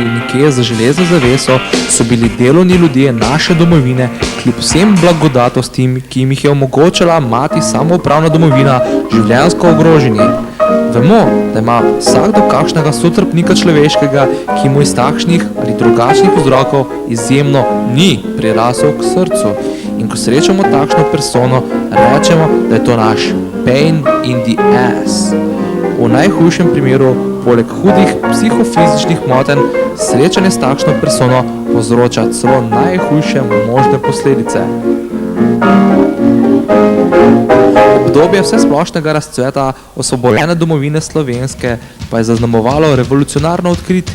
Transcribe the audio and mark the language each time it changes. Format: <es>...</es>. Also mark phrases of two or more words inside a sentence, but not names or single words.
<sl>nekje za železno zaveso, so bili delovni ljudje naše domovine, kljub vsem blagodatostim, ki jim jih je omogočala mati samoupravna domovina, življenjsko ogroženi. Vemo, da ima vsakdo kakšnega sotrpnika človeškega, ki mu iz takšnih ali drugačnih vzrokov izjemno ni prirasel k srcu. In ko srečamo takšno persono, rečemo, da je to naš</sl> <en>pain in the ass.</en> <sl>V najhujšem primeru, poleg hudih psihofizičnih motenj, srečanje s takšno persono povzroča celo najhujše možne posledice. Obdobje vsesplošnega razcveta osvobojene domovine slovenske pa je zaznamovalo revolucionarno odkritje.</sl>